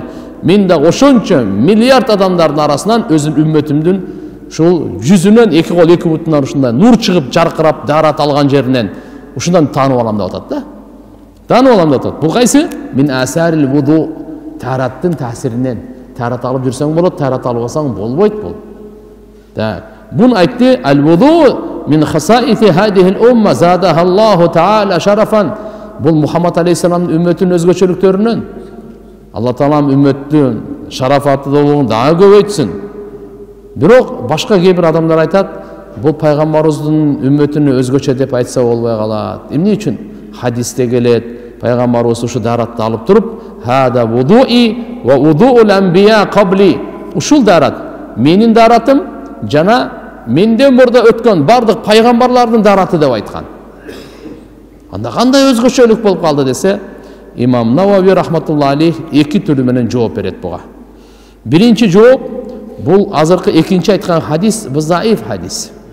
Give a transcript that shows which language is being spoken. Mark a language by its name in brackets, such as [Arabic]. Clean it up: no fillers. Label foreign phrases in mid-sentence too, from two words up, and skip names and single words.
[Kyrgyz] Мен да ошончо миллиард адамдардын арасынан өзүм үммөтүмдүн ушул жүзүнөн 2 кол 2 бутунан ушундай нур чыгып, жаркырап, дарат алган жеринен ушундан таанып алам деп атат да. Таанып алам деп атат. Бул кайсы? [Arabic] من آثار الوضوء. [Kyrgyz] Тараттын таасиринен. Тарат алып жүрсөң болот, тарат албасаң болбойт бул. Так. Бун айтты: [Arabic] "الوضوء من خصائص هذه الأمة زادها الله تعالى شرفا." [Kyrgyz] Бул Мухаммад алейхиссаламдын үммөтүнүн өзгөчөлүктөрүнөн. Алла Таалам үммөттүн шарафаттуулугун дагы көбөйтсүн. Бирок башка кээ бир адамдар айтат, бул пайгамбарыбыздын үммөтүнү өзгөчө деп айтса болбой калат. Эмне үчүн? Хадисте келет, пайгамбарыбыз ушу даратты алып туруп, [Arabic] "هذا وضوئي ووضوء الأنبياء قبلي." [Kyrgyz] Ушул дарат менин даратым жана менден мурда өткөн бардык пайгамбарлардын дараты деп айткан. Анда кандай өзгөчөлүк болуп калды десе, имам Навави [Arabic] رحمة الله عليه [Kyrgyz] 2 түрү менен жооп берет буга. Биринчи жооп, бул азыркы экинчи айткан хадис, бул заиф хадис.